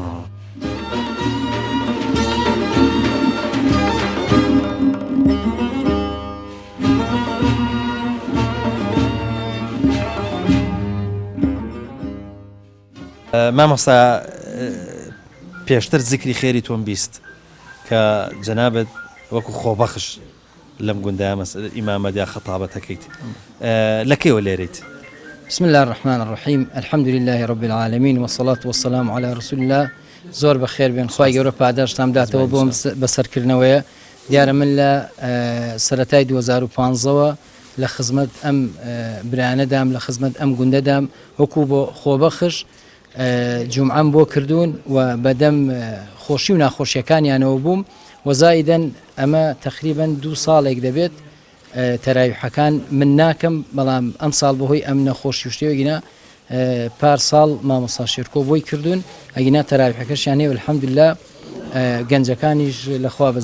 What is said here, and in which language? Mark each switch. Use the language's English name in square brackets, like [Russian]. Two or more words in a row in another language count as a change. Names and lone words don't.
[Central Kurdish] مامۆستا پێشتر زیکری خێری تۆم بیست کە جەنابەت وەکو خۆبەخش لەم گوندایە ئیمامەت یا خەتابەتەکەیت لەکەیەوە لێرەیت [Arabic] بسم الله الرحمن الرحيم الحمد لله رب العالمين والصلاة والسلام على رسول الله [Central Kurdish] زۆر بەخێر بێن خی گەورە پاداشتان داتەوە بۆم بەسەرکردنەوەیە دیارە من لە سەرەتای 2015ەوە لە خزمەت ئەم برانەدام لە خزمەت ئەم گوندەدام وەکو بۆ خۆبەخش جمعەم بۆ کردوون و بەدەم خۆشی و ناخۆشیەکانیانەوە بووم وەزایدەن ئەمە تقریبا 2 ساڵێک دەبێت تەراویحەکان من ناکەم بەڵام ئەم ساڵ بەهۆی ئەم نەخۆشی شتێوەگینا پار ساڵ مامۆستا شێرکۆ بۆی کردوون ئەگینا تەراویحەکەشیان هەیە الحەمدوللا گەنجەکانیش لەخوا بە